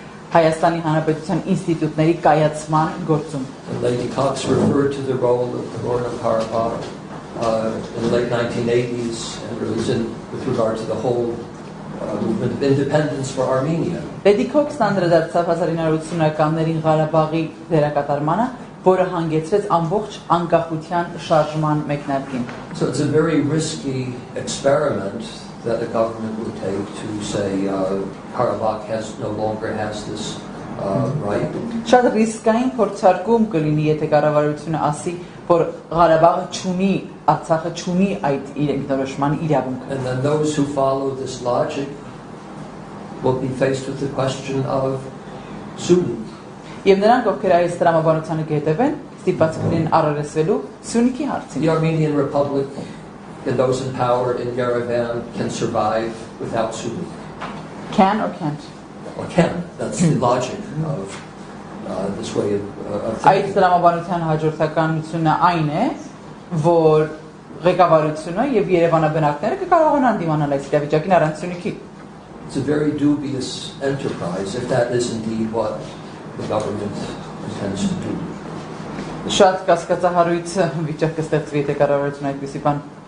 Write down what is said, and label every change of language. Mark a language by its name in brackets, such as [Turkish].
[Armenian] Հայաստանի Հանրապետության ինստիտուտների կայացման գործում. [English] And Lady Cox referred to the role of Nagorno-Karabakh in the late 1980s and really with regard to the whole movement of independence for Armenia. [Armenian] Lady Cox անդրադարձավ 1980-ականներին Ղարաբաղի դերակատարմանը, որը հանգեցրեց ամբողջ անկախության շարժման մեկնարկին. [English] So it's a very risky experiment that a government would take to say Karabakh no longer has this right. [Armenian] Շատ ռիսկային փորձարկում կլինի, եթե կառավարությունը ասի, որ Ղարաբաղը չունի, Արցախը չունի այդ իր ինքնորոշման իրավունքը. [English] And then those who follow this logic will be faced with the question of Sunni. [Armenian] Եվ նրանք, ովքեր այս տրամաբանությանը կհետևեն, ստիպված կլինեն առերեսվելու Սյունիքի հարցին. [English] The Armenian Republic and those in power in Yerevan can survive without Sunni. Can or can't? Or can. That's the logic of this way of thinking. [Armenian] Այդ տրամաբանության հաջորդականությունը այն է, որ ղեկավարությունը եւ Երևանաբնակները կկարողանան դիմանալ այս իրավիճակին առանց Սյունիքի. [English] It's a very dubious enterprise if that is indeed what the government intends to do. [Armenian] Շատ կասկածահարույց վիճակ կստեղծվի, եթե կառավարությունը այդպիսի բան.